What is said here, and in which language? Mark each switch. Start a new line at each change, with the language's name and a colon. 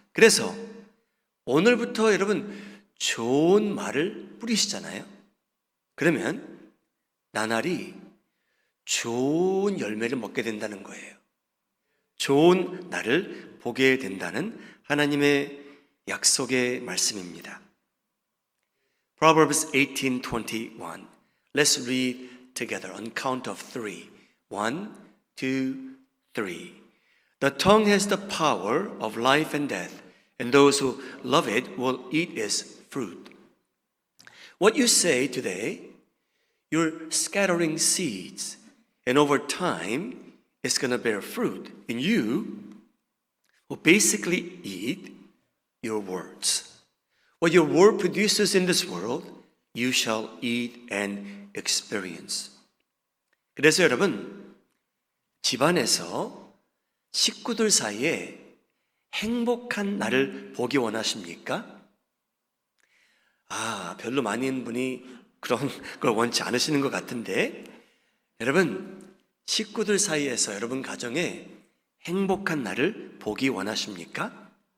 Korean: 그래서 오늘부터 여러분 좋은 말을 뿌리시잖아요. 그러면 나날이 좋은 열매를 먹게 된다는 거예요. 좋은 날을 보게 된다는 하나님의 약속의 말씀입니다.
English: Proverbs 18:21. Let's read together on count of 3. 1, 2, 3. The tongue has the power of life and death, and those who love it will eat its fruit. What you say today, you're scattering seeds, and over time, it's going to bear fruit. And you will basically eat your words. What your word produces in this world, you shall eat and experience.
Korean: 그래서 여러분, 집안에서 식구들 사이에 행복한 날을 보기 원하십니까? 별로 많은 분이 그런 걸 원치 않으시는 것 같은데, 여러분, 식구들 사이에서 여러분 가정에 행복한 날을 보기 원하십니까?